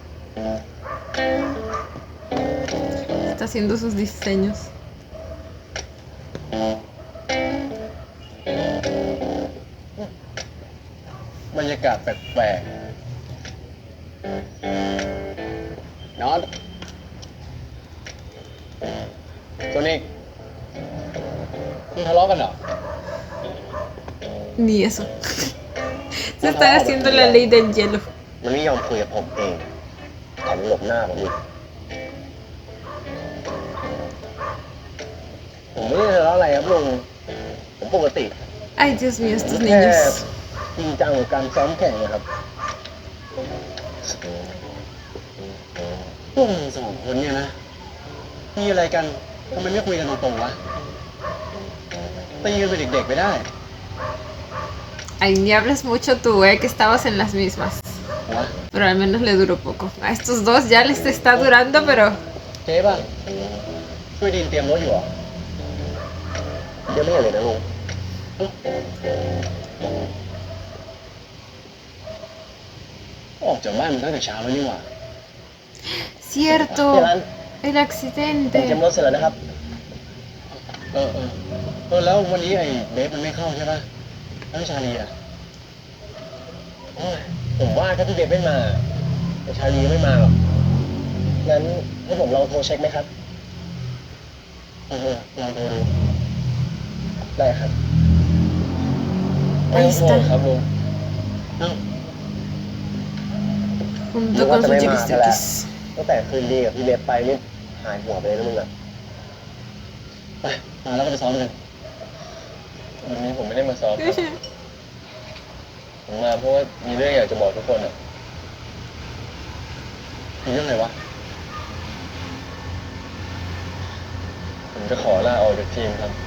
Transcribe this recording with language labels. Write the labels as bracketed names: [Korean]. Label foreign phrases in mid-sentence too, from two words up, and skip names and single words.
[Spanish] Está haciendo sus diseños. [Thai] บรรยากาศแปลกๆนอนตัวนี้ทะเลาะกันเหรอ [Spanish] Ni eso. Se están haciendo la ley del hielo. [Thai] มันไม่ยอมคุยกับผมเองแถมหลบหน้าผมอีกผมไม่ได้ทะเลาะอะไรครับลุงผมปกติ [Spanish] Ay, Dios mío, estos [Thai] แค่ [Spanish] niños. [Thai] จริงจังกับการซ้อมแข่งนะครับพวกมึงสองคนเนี่ยนะมีอะไรกันทำไมไม่คุยกันตรงๆวะตีกันเป็นเด็กๆไปได้ [Spanish] Ay, ni hables mucho tú, que estabas en las mismas. [Thai] วะ [Spanish] Pero al menos le duró poco. A estos dos ya les está durando, pero [Thai] เจ๊ป่ะช่วยดีนเตรียมรถอยู่เหรอยังไม่เห็นเลยนะลุงออกจากบ้านมันตั้งแต่เช้าแล้วนี่หว่า [Spanish] cierto, el [Thai] เตรียม [Spanish] accidente. [Thai] รถเสร็จแล้วนะครับแล้ววันนี้ไอ้เบฟมันไม่เข้าใช่ป่ะแล้วชาลีอ่ะโอ้ยผมว่าถ้าพี่เบฟไม่มาไอ้ชาลีไม่มาหรอกงั้นให้ผมลองโทรเช็คไหมครับลองโทรดูได้ครับไม่ต้องโทรครับลุงเอ้า [Spanish] Junto con su chiquis. [Thai] ตั้งแต่คืนดีกับพี่เบฟไปนี่หายหัวไปเลยนะมึงอ่ะไปมาแล้วก็ไปซ้อมกันวันนี้ผมไม่ได้มาซ้อมครับผมมาเพราะว่ามีเรื่องอยากจะบอกทุกคนอ่ะมีเรื่องอะไรวะผมจะขอลาออกจากทีมครับ